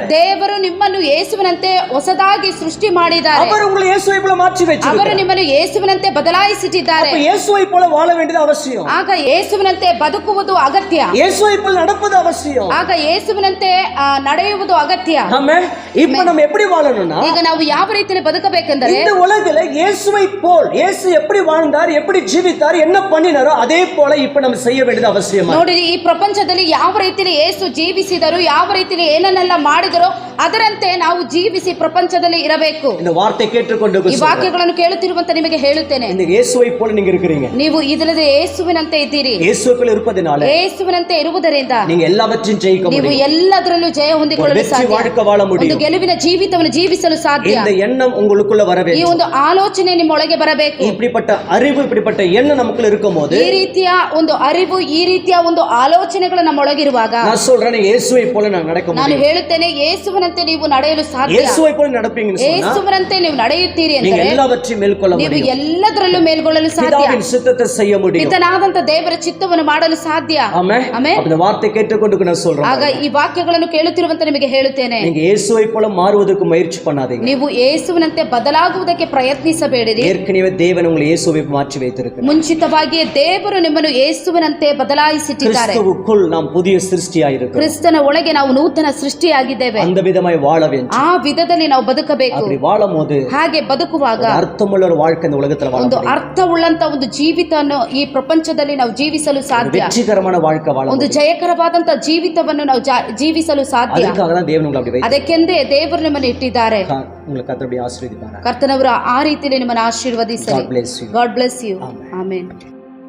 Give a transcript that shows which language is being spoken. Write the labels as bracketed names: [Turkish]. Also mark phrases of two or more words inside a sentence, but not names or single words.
[Kannada] ದೇವರು ನಿಮ್ಮನ್ನು ಯೇಸುವಿನಂತೆ ಹೊಸದಾಗಿ ಸೃಷ್ಟಿ ಮಾಡಿದ್ದಾರೆ. [Tamil] அவர் உங்களை இயேசுவை போல மாற்றி [Kannada] ಅವರು [Tamil] வச்சிருக்கிறார். [Kannada] ನಿಮ್ಮನ್ನು ಯೇಸುವಿನಂತೆ ಬದಲಾಯಿಸಿದ್ದಾರೆ. [Tamil] அப்ப இயேசுவை போல வாழ வேண்டியது அவசியம். [Kannada] ಆಗ ಯೇಸುವಿನಂತೆ ಬದುಕುವುದು ಅಗತ್ಯ. [Tamil] இயேசுவை போல நடப்பது அவசியம். [Kannada] ಆಗ ಯೇಸುವಿನಂತೆ ನಡೆಯುವುದು ಅಗತ್ಯ. [Tamil] ஆமென். இப்போ நம்ம எப்படி வாழணும்னா [Kannada] ಈಗ ನಾವು ಯಾವ ರೀತಿಯಲ್ಲಿ ಬದುಕಬೇಕೆಂದರೆ [Tamil] இந்த உலகில இயேசுவை போல் இயேசு எப்படி வாழ்ந்தார், எப்படி ஜீவித்தார், என்ன பண்ணினாரோ அதே போல இப்ப நம்ம செய்ய வேண்டியது அவசியம். [Kannada] ನೋಡಿರಿ, ಈ ಪ್ರಪಂಚದಲ್ಲಿ ಯಾವ ರೀತಿಯಲ್ಲಿ ಯೇಸು ಜೀವಿಸಿದರು, ಯಾವ ರೀತಿಯಲ್ಲಿ ಏನನ್ನೆಲ್ಲ ಮಾಡಿದರೋ ಅದರಂತೆ ನಾವು ಜೀವಿಸಿ ಪ್ರಪಂಚದಲ್ಲಿ ಇರಬೇಕು. [Tamil] இந்த வார்த்தை கேட்டுக்கொண்டு [Kannada] ಈ ವಾಕ್ಯಗಳನ್ನು ಕೇಳುತ್ತಿರುವಂತ ನಿಮಗೆ ಹೇಳುತ್ತೇನೆ, [Tamil] இந்த இயேசுவை போல நீங்க இருக்கிறீங்க. [Kannada] ನೀವು ಇದಲ್ಲದೆ ಯೇಸುವಿನಂತೆ ಇದ್ದೀರಿ. [Tamil] இயேசுக்குள்ள இருப்பதனால [Kannada] ಯೇಸುವಿನಂತೆ ಇರುವುದರಿಂದ [Tamil] நீங்க எல்லாவற்றையும் ஜெயிக்க [Kannada] ನೀವು [Tamil] முடியும். [Kannada] ಎಲ್ಲದರಲ್ಲೂ ಜಯ ಹೊಂದಿಕೊಳ್ಳಲು [Tamil] வெற்றி [Kannada] ಸಾಧ್ಯ. [Tamil] வாழ்க்கை வாழ [Kannada] ಒಂದು [Tamil] முடியும். [Kannada] ಗೆಲುವಿನ ಜೀವಿತವನ್ನು ಜೀವಿಸಲು ಸಾಧ್ಯ. [Tamil] இந்த எண்ணம் உங்களுக்குள்ள வர [Kannada] ಈ [Tamil] வேண்டும். [Kannada] ಒಂದು ಆಲೋಚನೆ ನಿಮ್ಮೊಳಗೆ ಬರಬೇಕು. [Tamil] இப்படிப்பட்ட அறிவு, இப்படிப்பட்ட எண்ணம் நமக்குள்ள இருக்கும்போது [Kannada] ಈ ರೀತಿಯ ಒಂದು ಅರಿವು, ಈ ರೀತಿಯ ಒಂದು ಆಲೋಚನೆಗಳು ನಮ್ಮೊಳಗಿರುವಾಗ [Tamil] நான் சொல்றேன், இயேசுவை போல நான் நடக்க [Kannada] ನಾನು [Tamil] முடியும். [Kannada] ಹೇಳುತ್ತೇನೆ, ಯೇಸುವಿನಂತೆ ನೀವು ನಡೆಯಲು ಸಾಧ್ಯ. [Tamil] இயேசுவை போல நடப்பீங்கன்னு சொன்னா [Kannada] ಯೇಸುವಿನಂತೆ ನೀವು ನಡೆಯುತ್ತೀರಿ [Tamil] நீங்க [Kannada] ಅಂದರೆ [Tamil] எல்லாவற்றையும் மேற்கொள்ள [Kannada] ನೀವು [Tamil] முடியும். [Kannada] ಎಲ್ಲದರಲ್ಲೂ ಮೇಲ್ಗೊಳ್ಳಲು ಸಾಧ್ಯ. [Tamil] பிதாவின் சித்தத்தை செய்ய முடியும். [Kannada] ಪಿತನಾದಂತ ದೇವರ ಚಿತ್ತವನ್ನು ಮಾಡಲು ಸಾಧ್ಯ. [Tamil] ஆமென். [Kannada] ಆಮೆನ್. [Tamil] அப்ப இந்த வார்த்தை கேட்டுக்கொண்டு நான் சொல்றேன், [Kannada] ಆಗ ಈ ವಾಕ್ಯಗಳನ್ನು ಕೇಳುತ್ತಿರುವಂತ ನಿಮಗೆ ಹೇಳುತ್ತೇನೆ, [Tamil] நீங்க இயேசுவை போல மாறுவதற்கு முயற்சி பண்ணாதீங்க. [Kannada] ನೀವು ಯೇಸುವಿನಂತೆ ಬದಲಾಗುವುದಕ್ಕೆ ಪ್ರಯತ್ನಿಸಬೇಡಿರಿ. [Tamil] ஏற்கனவே தேவன் உங்களை இயேசுவை மாற்றி வைத்திருக்கிறார். [Kannada] ಮುಂಚಿತವಾಗಿಯೇ ದೇವರು ನಿಮ್ಮನ್ನು ಯೇಸುವಿನಂತೆ ಬದಲಾಯಿಸಿಟ್ಟಿದ್ದಾರೆ. [Tamil] கிறிஸ்துவுக்குள் நாம் புதிய சிருஷ்டியாயிருக்கிறோம். [Kannada] ಕ್ರಿಸ್ತನ ಒಳಗೆ ನಾವು ನೂತನ ಸೃಷ್ಟಿಯಾಗಿದ್ದೇವೆ. [Tamil] அந்த விதமாய் வாழ வேண்டும். [Kannada] ಆ ವಿಧದಲ್ಲಿ ನಾವು ಬದುಕಬೇಕು. [Tamil] அப்படி வாழும்போது [Kannada] ಹಾಗೆ ಬದುಕುವಾಗ [Tamil] அர்த்தமுள்ள ஒரு வாழ்க்கை இந்த உலகத்துல வாழ [Kannada] ಒಂದು [Tamil] முடியும். [Kannada] ಅರ್ಥವುಳ್ಳಂತ ಒಂದು ಜೀವಿತವನ್ನು ಈ ಪ್ರಪಂಚದಲ್ಲಿ ನಾವು ಜೀವಿಸಲು ಸಾಧ್ಯ. [Tamil] வெற்றிகரமான வாழ்க்கை வாழ [Kannada] ಒಂದು [Tamil] முடியும். [Kannada] ಜಯಕರವಾದಂತ ಜೀವಿತವನ್ನು ನಾವು ಜೀವಿಸಲು ಸಾಧ್ಯ. [Tamil] ಅದಕ್ಕಾக தான் தேவன் உங்களை அப்படி வைத்தார். [Kannada] ಅದಕ್ಕೆಂದೇ ದೇವರು ನಿಮ್ಮನ್ನು ಇಟ್ಟಿದ್ದಾರೆ. [Tamil] உங்களுக்கு கர்த்தர் அப்படி ஆசீர்வதிப்பார். [Kannada] ಕರ್ತನವರು ಆ ರೀತಿಯಲ್ಲಿ ನಿಮ್ಮನ್ನು ಆಶೀರ್ವದಿಸಲಿ. [English] God bless you. God bless you. Amen. [Kannada] ಆಮೆನ್.